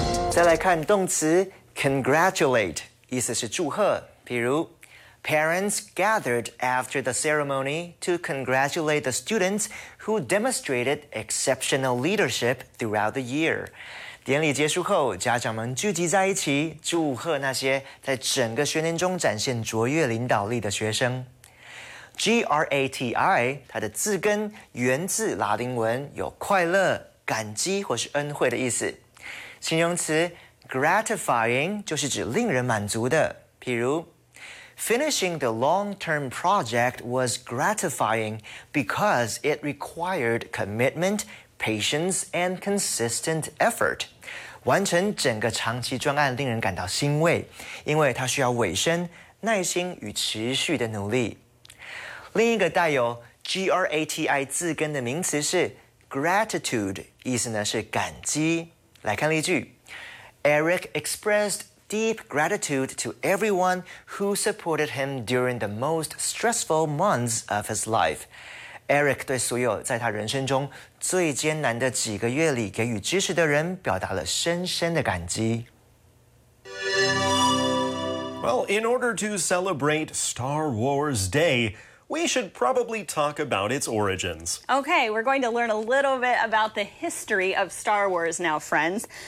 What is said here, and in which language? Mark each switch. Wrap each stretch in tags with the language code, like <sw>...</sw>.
<zh>再来看动词 congratulate, 意思是祝贺。比如</zh> <en>,parents gathered after the ceremony to congratulate the students who demonstrated exceptional leadership throughout the year.</en> <zh>典礼结束后，家长们聚集在一起，祝贺那些在整个学年中展现卓越领导力的学生。 Grati, 它的字根源自拉丁文，有快乐、感激或是恩惠的意思。形容词 gratifying 就是指令人满足的。譬如</zh> <en>，Finishing the long-term project was gratifying because it required commitment. Patience and consistent effort.</en> <zh>完成整个长期专案令人感到欣慰，因为它需要尾声、耐心与持续的努力。另一个带有 grati 字根的名词是 gratitude， 意思呢是感激。来看例句</zh> <en>：Eric expressed deep gratitude to everyone who supported him during the most stressful months of his life.</en> <zh>Eric 对所有在他人生中最艰难的几个月里给予支持的人表达了深深的感激。</zh> <en>Well, in order to celebrate Star Wars Day, we should probably talk about its origins. Okay, we're going to learn a little bit about the history of Star Wars now, friends.</en>